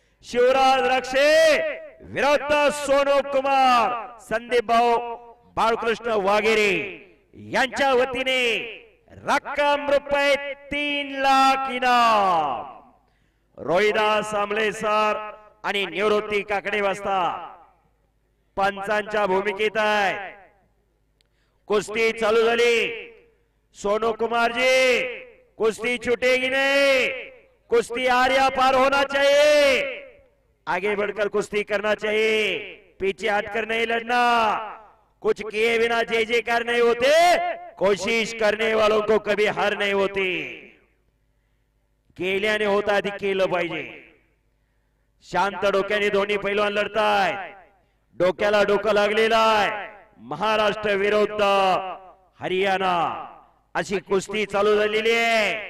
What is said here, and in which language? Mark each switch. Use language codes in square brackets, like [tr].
[mr] शिवराज रक्षे विरुद्ध सोनू कुमार संदीप भाऊ बाळकृष्ण वाघेरे यांच्या वतीने रक्कम रुपये 3 लाख इनाम। रोहिदास आमले सर आणि निवृत्ती काकडे वास्ता पंचांच्या भूमिकेत आहे। कुस्ती चालू झाली। [hi] सोनू कुमार जी कुश्ती छूटेगी नहीं, कुश्ती आर्या पार होना चाहिए, आगे बढ़कर कुश्ती करना चाहिए, पीछे हटकर नहीं लड़ना। कुछ किए बिना जय जयकार नहीं होते, कोशिश करने वालों को कभी हार नहीं होती। [mr] केल्याने होता आधी केलं पाहिजे। शांत डोक्याने दोन्ही पैलवान लढतायत। डोक्याला डोकं लागलेलं आहे। महाराष्ट्र विरुद्ध हरियाणा अशी कुस्ती चालू झालेली आहे।